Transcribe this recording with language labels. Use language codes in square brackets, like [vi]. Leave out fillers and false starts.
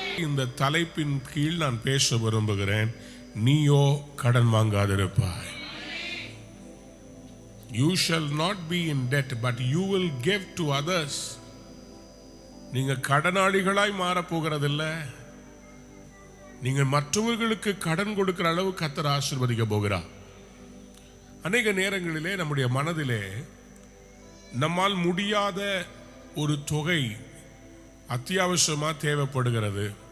[ta] இந்த தலைப்பின் கீழ் நான் பேச விரும்புகிறேன். நீயோ கடன் வாங்காதிருப்பாய். [en] You shall not be in debt, but you will give to others. [ta] நீங்க கடனாளிகளாய் மாற போகிறதில்லை. நீங்கள் மற்றவர்களுக்கு கடன் கொடுக்கிற அளவு கர்த்தர் ஆசீர்வதிக்க போகிறார். அநேக நேரங்களிலே நம்முடைய மனதிலே நம்மால் முடியாத ஒரு தொகை அத்தியாவசியமா தேவைப்படுகிறது.